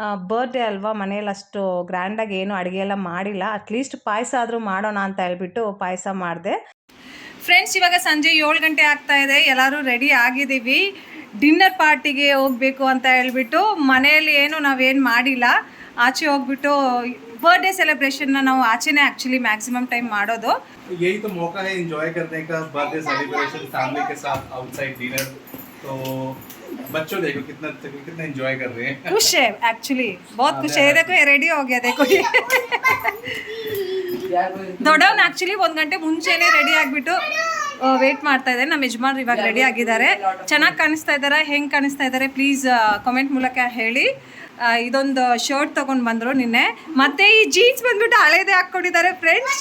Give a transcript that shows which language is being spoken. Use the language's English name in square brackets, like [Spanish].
[Kannada] Birthday ಅಲ್ವಾ, ಮನೇಲಿ ಅಷ್ಟು ಗ್ರ್ಯಾಂಡಾಗಿ ಏನು ಅಡುಗೆ ಎಲ್ಲ ಮಾಡಿಲ್ಲ, ಅಟ್ಲೀಸ್ಟ್ ಪಾಯಸ ಆದರೂ ಮಾಡೋಣ ಅಂತ ಹೇಳ್ಬಿಟ್ಟು ಪಾಯಸ ಮಾಡಿದೆ. ಫ್ರೆಂಡ್ಸ್, ಇವಾಗ ಸಂಜೆ 7 ಗಂಟೆ ಆಗ್ತಾ ಇದೆ, ಎಲ್ಲರೂ ರೆಡಿ ಆಗಿದ್ದೀವಿ, ಡಿನ್ನರ್ ಪಾರ್ಟಿಗೆ ಹೋಗಬೇಕು ಅಂತ ಹೇಳ್ಬಿಟ್ಟು. ಮನೆಯಲ್ಲಿ ಏನು ನಾವೇನು ಮಾಡಿಲ್ಲ, ಆಚೆ ಹೋಗ್ಬಿಟ್ಟು ಬರ್ಡೇ सेलिब्रेशन ನಾವು ಆಚೆನೇ ಆ್ಯಕ್ಚುಲಿ ಮ್ಯಾಕ್ಸಿಮಮ್ ಟೈಮ್ ಮಾಡೋದು. [Hindi] यही तो मौका है एंजॉय करने का, बर्थडे सेलिब्रेशन फैमिली के साथ आउटसाइड डिनर. तो बच्चों देखो कितना एंजॉय कर रहे हैं. खुश है एक्चुअली, बहुत खुश है. देखो ये रेडी हो गया, देखो [Kannada] ದೊಡ್ಡವನು ಆ್ಯಕ್ಚುಲಿ 1 ಗಂಟೆ ಮುಂಚೆನೇ ರೆಡಿ ಆಗಿಬಿಟ್ಟು ವೇಟ್ ಮಾಡ್ತಾ ಇದ್ದಾರೆ. ನಮ್ಮ ಯಜಮಾನ್ರು ಇವಾಗ ರೆಡಿ ಆಗಿದ್ದಾರೆ. ಚೆನ್ನಾಗಿ ಕಾಣಿಸ್ತಾ ಇದ್ದಾರೆ, ಹೆಂಗೆ ಕಾಣಿಸ್ತಾ ಇದ್ದಾರೆ ಪ್ಲೀಸ್ ಕಮೆಂಟ್ ಮೂಲಕ ಹೇಳಿ. ಇದೊಂದು ಶರ್ಟ್ ತೊಗೊಂಡು ಬಂದರು ನಿನ್ನೆ, ಮತ್ತು ಈ ಜೀನ್ಸ್ ಬಂದ್ಬಿಟ್ಟು ಹಳೇದೇ ಹಾಕ್ಕೊಂಡಿದ್ದಾರೆ ಫ್ರೆಂಡ್ಸ್.